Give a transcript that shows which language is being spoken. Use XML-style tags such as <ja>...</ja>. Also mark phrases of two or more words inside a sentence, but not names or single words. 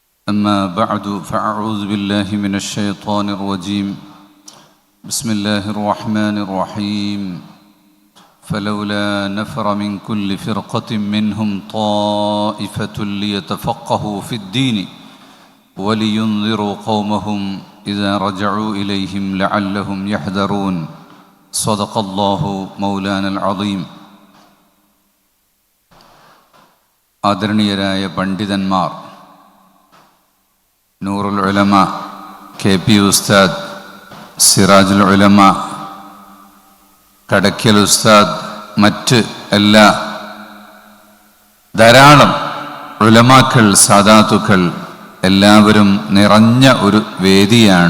<ar>أما بعد فأعوذ بالله من الشيطان الرجيم بسم الله الرحمن الرحيم فلولا نفر من كل فرقة منهم طائفة ليتفقهوا في الدين ولينذروا قومهم إذا رجعوا إليهم لعلهم يحذرون صدق الله مولانا العظيم.</ar> <ml>ആദരണീയരായ പണ്ഡിതന്മാർ, നൂറുൽ ഉലമ KP ഉസ്താദ്, സിറാജുൽ ഉലമ കടക്കൽ ഉസ്താദ്, മറ്റ് എല്ലാ ധാരാളം ഉലമാക്കൾ, സാദാത്തുക്കൾ എല്ലാവരും നിറഞ്ഞ ഒരു വേദിയാണ്.</ml>